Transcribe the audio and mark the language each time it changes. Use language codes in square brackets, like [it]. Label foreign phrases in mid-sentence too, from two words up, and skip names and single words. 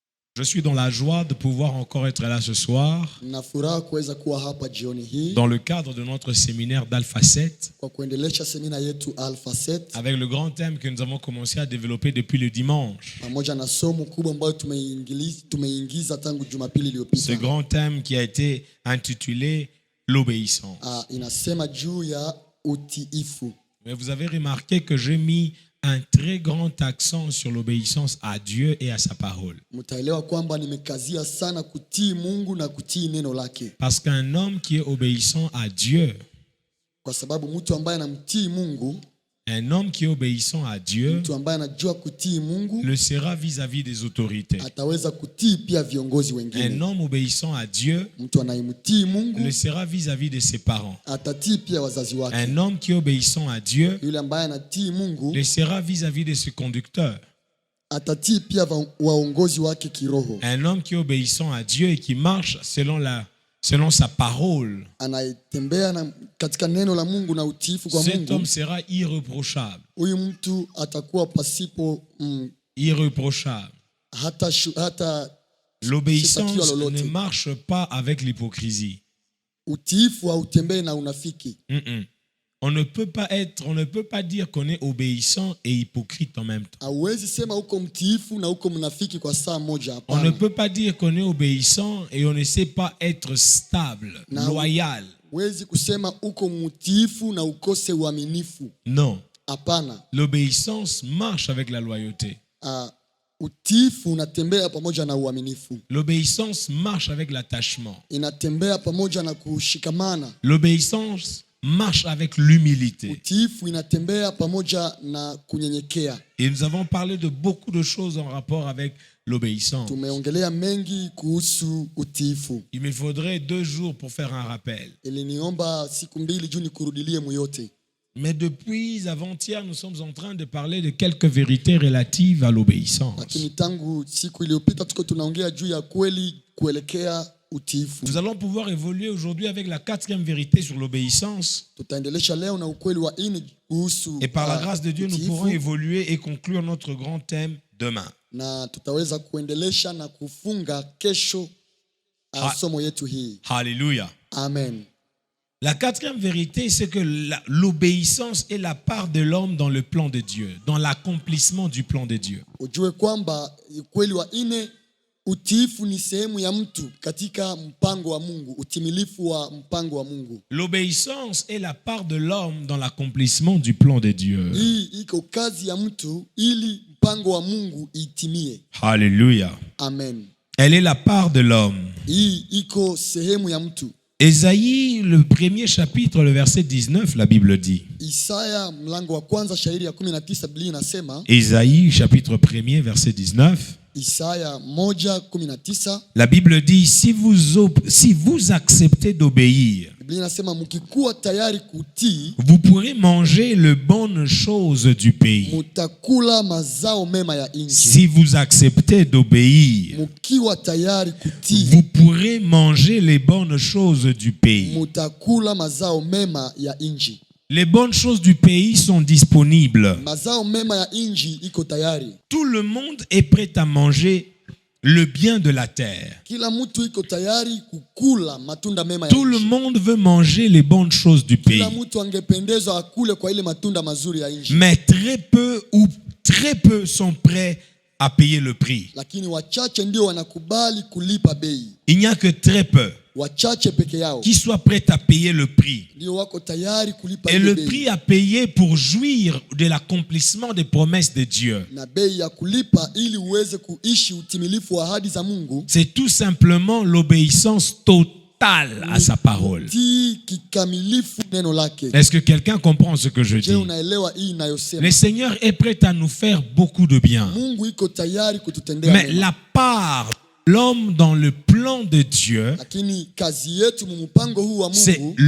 [fr] Je suis dans la joie de pouvoir encore être là ce soir [sw] Na furaha kuweza kuwa hapa jioni hii [fr] dans le cadre de notre séminaire d'Alpha 7 [sw] kwa kuendelesha semina yetu Alpha 7 [fr] avec le grand thème que nous avons commencé à développer depuis le dimanche. [sw] pamoja na somo kubwa ambayo tumeingiza tangu Jumapili [fr] Ce [sw] iliyopita. [fr] grand thème qui a été intitulé l'obéissance. [sw] Inasema juu ya utiifu. [fr] Mais vous avez remarqué que j'ai mis un très grand accent sur l'obéissance à Dieu et à sa parole. [sw] Mtaelewa kwamba nimekazia sana kutii Mungu na kutii neno lake. [fr] Parce qu'un homme qui est obéissant à Dieu, [sw] Kwa sababu mtu ambaye anamtii Mungu, [fr] un homme qui est obéissant à Dieu [sw] mtu ambaye anajua kutii Mungu, [fr] le sera vis-à-vis des autorités. [sw] ataweza kutii pia viongozi [fr] Un [sw] wengine. [fr] homme obéissant à Dieu [sw] Mtu anayemtii Mungu [fr] le sera vis-à-vis de ses parents. [sw] atatii pia wazazi wake. [fr] Un homme qui est obéissant à Dieu [sw] Yule ambaye anatii Mungu [fr] le sera vis-à-vis de ses conducteurs. [sw] atatii pia waongozi wake kiroho. [fr] Un homme qui est obéissant à Dieu et qui marche selon sa parole, [sw] Anayetembea katika neno la Mungu na utiifu kwa [fr] cet [sw] Mungu, [fr] homme sera irréprochable. [sw] huyu mtu atakuwa pasipo [fr] Irréprochable. [sw] hata [fr] L'obéissance [sw] sitakiwa lolote. [fr] ne marche pas avec l'hypocrisie. [sw] Utiifu hautembei na unafiki. [fr] On ne peut pas dire qu'on est obéissant et hypocrite en même temps. [sw] Hauwezi sema uko mtiifu na uko mnafiki kwa saa moja, [fr] On ne [sw] hapana. [fr] peut pas dire qu'on est obéissant et on ne sait pas être stable, loyal. [sw] Huwezi kusema uko mtiifu na ukose uaminifu, [fr] Non. [sw] hapana. [fr] L'obéissance marche avec la loyauté. [sw] Utiifu unatembea pamoja na uaminifu. [fr] L'obéissance marche avec l'attachement. [sw] Inatembea pamoja na kushikamana. [fr] L'obéissance marche avec l'humilité. [sw] Utiifu inatembea pamoja na kunyenyekea. [fr] Et nous avons parlé de beaucoup de choses en rapport avec l'obéissance. [sw] Tumeongelea mengi kuhusu utiifu. [fr] Il me faudrait 2 jours pour faire un rappel. [sw] Iliniomba siku mbili juu nikurudilie muyote. [fr] Mais depuis avant-hier, nous sommes en train de parler de quelques vérités relatives à l'obéissance. [sw] Lakini tangu siku iliyopita tuko tunaongea juu ya kweli kuelekea utiifu. [fr] Nous allons pouvoir évoluer aujourd'hui avec la 4e vérité sur l'obéissance. [sw] Tutaendelesha leo na ukweli wa nne kuhusu [fr] Et par la grâce de Dieu, nous [sw] utiifu. [fr] pourrons évoluer et conclure notre grand thème demain. [sw] Na tutaweza kuendelesha na kufunga kesho somo yetu hii. [fr] Alléluia. Amen. La 4e vérité, c'est que l'obéissance est la part de l'homme dans le plan de Dieu, dans l'accomplissement du plan de Dieu. [sw] Ujue kwamba ukweli wa nne, utiifu ni sehemu ya mtu katika mpango wa Mungu, utimilifu wa mpango wa Mungu. [fr] L'obéissance est la part de l'homme dans l'accomplissement du plan de Dieu. [sw] Hii iko kazi ya mtu ili mpango wa Mungu itimie. [fr] Alléluia. Amen. Elle est la part de l'homme. [sw] Hii iko sehemu ya mtu. [fr] Ésaïe, le 1er chapitre, le verset 19, la Bible dit. [sw] Isaya mlango wa kwanza shairi ya 19 Biblia inasema. [fr] Ésaïe, chapitre 1er, verset 19. [sw] Isaya 1:19. [fr] La Bible dit, si vous acceptez d'obéir, [sw] Biblia inasema mkikuwa tayari kutii, [fr] vous pourrez manger les bonnes choses du pays. [sw] mutakula mazao mema ya nchi. [fr] Si vous acceptez d'obéir, [sw] Mkiwa tayari kutii, [fr] vous pourrez manger les bonnes choses du pays. [sw] mutakula mazao mema ya nchi. [fr] Les bonnes choses du pays sont disponibles. [sw] Mazao mema ya nchi iko tayari. [fr] Tout le monde est prêt à manger le bien de la terre. [sw] Kila mtu iko tayari kukula matunda mema ya [fr] Tout le [sw] nchi. [fr] monde veut manger les bonnes choses du pays. [sw] Kila mtu angependezwa akule kwa ile matunda mazuri ya nchi. [fr] Mais très peu sont prêts à payer le prix. [sw] Lakini wachache ndio wanakubali kulipa bei. [fr] Il n'y a que très peu [sw] Wachache peke yao [fr] qui soient prêts à payer le prix. [sw] ndio wako tayari kulipa [fr] Et [sw] ile [fr] le [sw] bei. [fr] prix à payer pour jouir de l'accomplissement des promesses de Dieu, [sw] Na bei ya kulipa ili uweze kuishi utimilifu wa ahadi za Mungu, [fr] c'est tout simplement l'obéissance totale à sa parole. [sw] tii kikamilifu neno lake. [fr] Est-ce que quelqu'un comprend ce que je Je dis? [sw] unaelewa hii inayosema? [fr] Le Seigneur est prêt à nous faire beaucoup de bien. [sw] Mungu iko tayari kututendea [fr] Mais [sw] mema. [fr] la part de l'homme dans le plan de Dieu, [sw] Lakini kazi yetu mpango huu wa [fr] c'est [sw] Mungu